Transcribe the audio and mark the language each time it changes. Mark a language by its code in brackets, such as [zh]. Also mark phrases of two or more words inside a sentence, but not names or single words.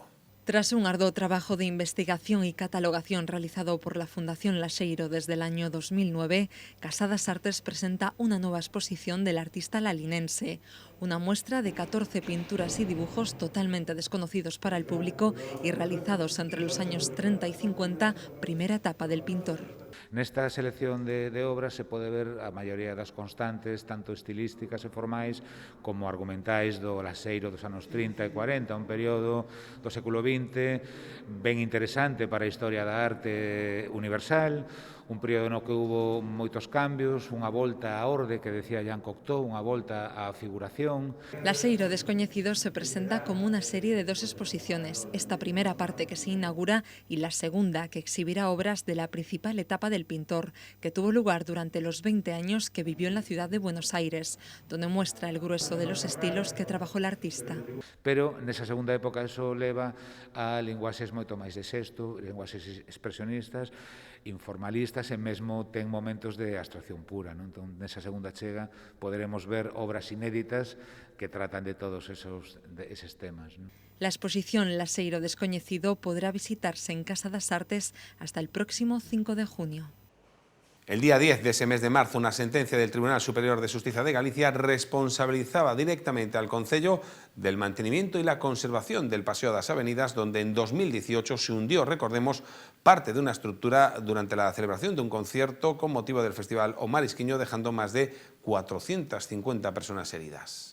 [es] Tras un arduo trabajo de investigación y catalogación realizado por la Fundación Laxeiro desde el año 2009, Casadas Artes presenta una nueva exposición del artista lalinense, una muestra de 14 pinturas y dibujos totalmente desconocidos para el público y realizados entre los años 30 y 50, primera etapa del pintor. [gl] Nesta selección de obras se pode ver a maioría das constantes, tanto estilísticas e formais como argumentais do Laxeiro dos anos 30 e 40, un período do século XX ben interesante para a historia da arte universal, un período no que hubo moitos cambios, unha volta á orde que decía Jean Cocteau, unha volta á figuración. [es] Laxeiro Descoñecido se presenta como una serie de 2 exposiciones, esta primera parte que se inaugura y la segunda que exhibirá obras de la principal etapa del pintor, que tuvo lugar durante los 20 años que vivió en la ciudad de Buenos Aires, donde muestra el grueso de los estilos que trabajó el artista. [gl] Pero nesa segunda época eso leva a linguaxes moito máis de xesto, linguaxes expresionistas, informalistas e mesmo ten momentos de abstracción pura. Non? Entón, nesa segunda chega poderemos ver obras inéditas que tratan de todos esos temas. Non? [es] La exposición Laxeiro Descoñecido podrá visitarse en Casa das Artes hasta el próximo 5 de junio. El día 10 de ese mes de marzo, una sentencia del Tribunal Superior de Xustiza de Galicia responsabilizaba directamente al Concello del mantenimiento y la conservación del Paseo das Avenidas, donde en 2018 se hundió, recordemos, parte de una estructura durante la celebración de un concierto con motivo del Festival O Marisquiño, dejando más de 450 personas heridas.